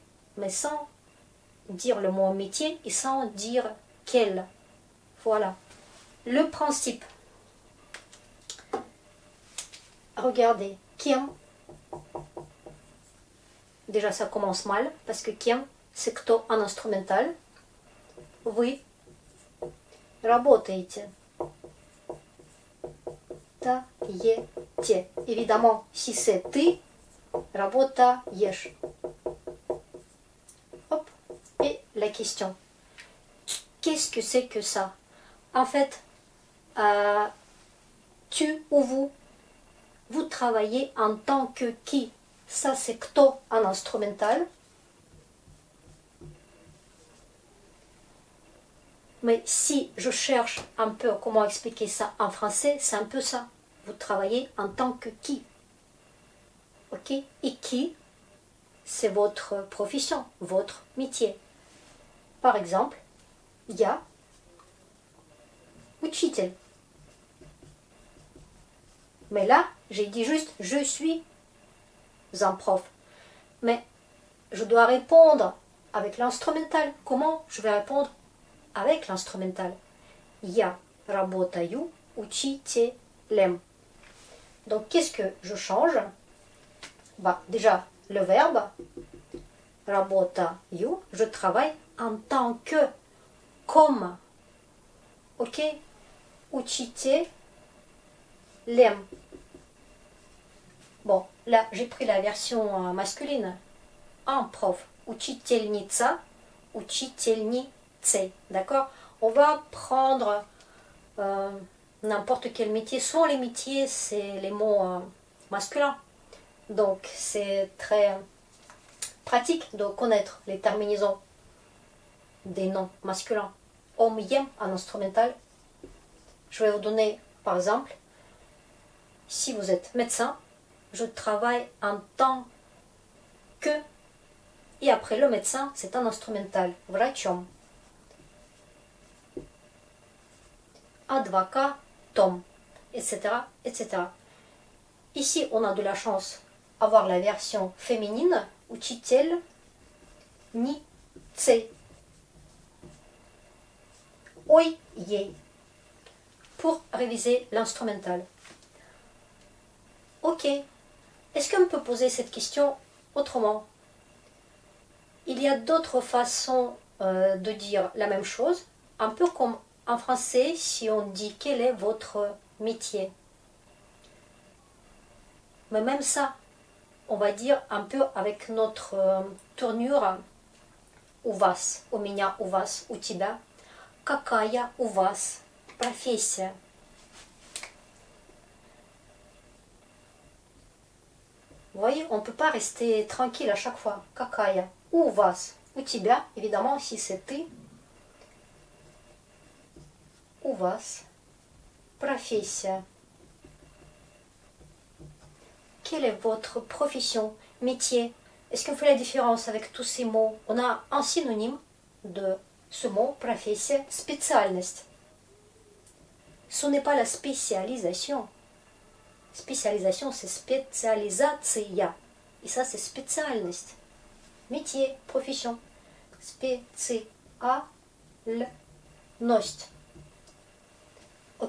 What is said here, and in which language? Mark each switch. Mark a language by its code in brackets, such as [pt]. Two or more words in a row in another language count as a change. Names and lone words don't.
[fr] Mais sans dire le mot métier et sans dire quel. Voilà. Le principe. Regardez. Кем. Déjà, ça commence mal, parce que кем, c'est кто en instrumental. [ru] Вы работаете. Таете. [fr] Évidemment, si c'est [ru] ты, работаешь. [fr] Hop. Et la question. Qu'est-ce que c'est que ça? En fait, tu ou vous travaillez en tant que qui? Ça, c'est кто en instrumental. Mais si je cherche un peu comment expliquer ça en français, c'est un peu ça. Vous travaillez en tant que qui? Ok? Et qui, c'est votre profession, votre métier. Par exemple, [ru] я учитель. [fr] Mais là, j'ai dit juste je suis un prof. Mais je dois répondre avec l'instrumental. Comment je vais répondre avec l'instrumental? [ru] Я работаю учителем. [fr] Donc, qu'est-ce que je change? Bah, déjà, le verbe работаю, je travaille en tant que, comme. [ru] Ok? Учителем. [fr] Bon, là, j'ai pris la version masculine. Un prof. [ru] Учительница, учительнице. [fr] D'accord? On va prendre n'importe quel métier. Souvent, les métiers, c'est les mots masculins. Donc, c'est très pratique de connaître les terminaisons des noms masculins. Homme, yem, en instrumental. Je vais vous donner, par exemple, si vous êtes médecin, je travaille en tant que. Et après le médecin, c'est un instrumental. [ru] Врачом. Адвокатом, [fr] etc., etc. Ici, on a de la chance d'avoir la version féminine, [ru] учитель, ницей. Ой, ей. [fr] Pour réviser l'instrumental. Ok. Est-ce qu'on peut poser cette question autrement? Il y a d'autres façons de dire la même chose, un peu comme en français si on dit quel est votre métier. Mais même ça, on va dire un peu avec notre tournure [ru] у вас, у меня, у вас, у тебя. Какая у вас профессия? [fr] Vous voyez, on ne peut pas rester tranquille à chaque fois. [ru] Какая? У вас, у тебя, [fr] évidemment, si c'est ты. [ru] У вас профессия. [fr] Quelle est votre profession, métier? Est-ce qu'on fait la différence avec tous ces mots? On a un synonyme de ce mot, [ru] профессия, специальность. [fr] Ce n'est pas la spécialisation. Spécialisation, c'est spécialisация. Et ça, c'est специальность. Métier, profession. [ru] Spéciальность. Ok?